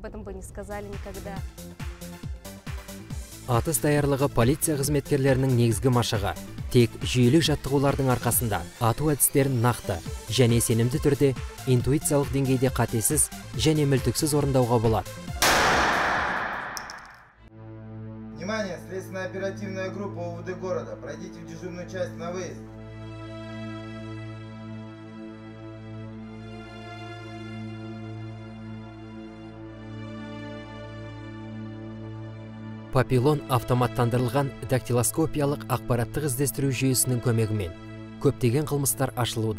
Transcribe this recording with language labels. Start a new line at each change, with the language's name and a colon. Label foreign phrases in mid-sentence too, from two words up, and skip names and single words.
Kazakh: Атыс даярлығы полиция қызметкерлерінің негізгі машығы. Тек жүйелі жаттығулардың арқасында ату әдістерін нақты және сенімді түрде интуициялық деңгейде қатесіз және мүлтіксіз орындауға болады.
Russian: Внимание, следственная оперативная группа УВД города. Пройдите в дежурную часть на выезд.
Kazakh: Папилон автоматтандырылған дактилоскопиялық ақпараттық іздестіру жүйесінің көмегімен көптеген қылмыстар ашылуда.